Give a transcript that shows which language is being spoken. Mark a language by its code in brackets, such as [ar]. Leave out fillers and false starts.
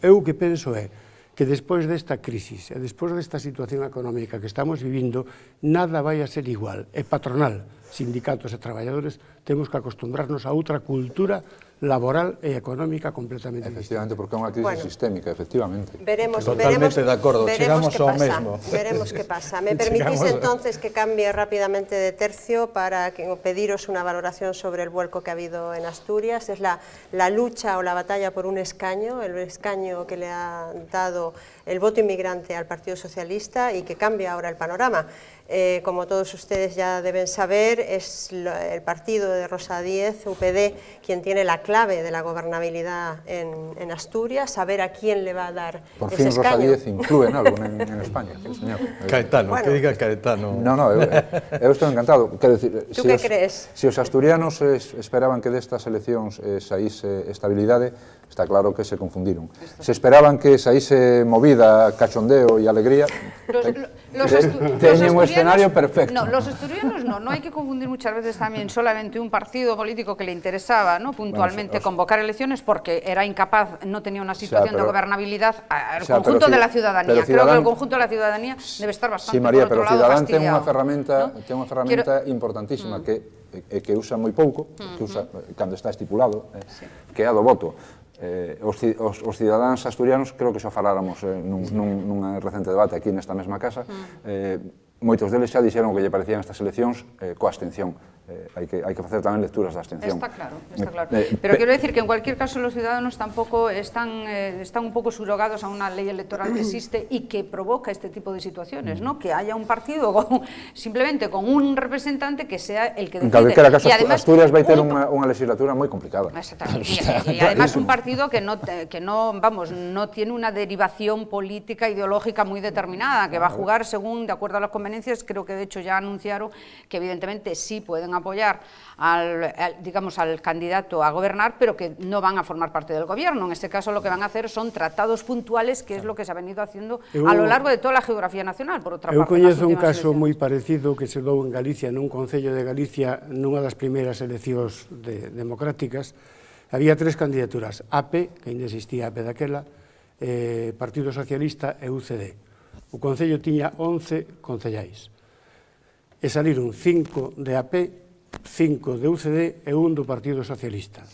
[gl] Eu o que penso é que despois desta crisis e despois desta situación económica que estamos vivindo, nada vai a ser igual. É patronal, sindicatos e traballadores, temos que acostumbrarnos a outra cultura laboral e económica completamente distinta. Efectivamente, porque é unha crisis sistémica, efectivamente. Totalmente de acordo, chegamos ao mesmo. Veremos que pasa. [es] Me permitís entonces que cambie rápidamente de tercio para pediros una valoración sobre el vuelco que ha habido en Asturias. Es la lucha o la batalla por un escaño, el escaño que le ha dado el voto inmigrante al Partido Socialista y que cambia ahora el panorama. Como todos ustedes ya deben saber, es el partido de Rosa Díez, UPD, quien tiene la clave de la gobernabilidad en Asturias, saber a quién le va a dar ese escaño. Por fin Rosa Díez inflúe en algo en España, señor. Caetano, que diga Caetano. [gl] No, eu estou encantado. [es] ¿Tú qué crees? [gl] Se os asturianos esperaban que destas eleccións saíse estabilidade, está claro que se confundiron. Se esperaban que saíse movida, cachondeo e alegría, teñen un escenario perfecto. [es] No, los asturianos no hay que confundir muchas veces también solamente un partido político que le interesaba puntualmente convocar elecciones porque era incapaz, no tenía una situación de gobernabilidad al conjunto de la ciudadanía. Creo que el conjunto de la ciudadanía debe estar bastante por otro lado [gl] Ciudadán [es] fastidiado. [gl] ten unha ferramenta importantísima que usa moi pouco, que usa cando está estipulado, que é a do voto. Os cidadáns asturianos, creo que xa faláramos nun recente debate aquí nesta mesma casa, moitos deles xa dixeron que lle parecían estas eleccións coa abstención. Hai que facer tamén lecturas da abstención. Está claro. [es] Pero quiero decir que en cualquier caso los ciudadanos tampoco están un poco subrogados a una ley electoral que existe y que provoca este tipo de situaciones, ¿no? Que haya un partido simplemente con un representante que sea el que decide. [gl] En calquera caso, Asturias vai ter unha legislatura moi complicada. [es] Exactamente. Y además un partido que no tiene una derivación política ideológica muy determinada, que va a jugar según, de acuerdo a las conveniencias. Creo que de hecho ya anunciaron que evidentemente sí pueden apoyar al candidato a gobernar, pero que no van a formar parte del gobierno. En este caso lo que van a hacer son tratados puntuales, que es lo que se ha venido haciendo a lo largo de toda la geografía nacional, por otra parte. [gl] Eu coñezo un caso moi parecido que se dou en Galicia, nun concello de Galicia, nunha das primeiras eleccións democráticas. Había 3 candidaturas, AP, que ainda existía AP daquela, Partido Socialista e UCD. O concello tiña 11 concellais. E saliron 5 de AP, 5 de UCD e 1 do Partido Socialista.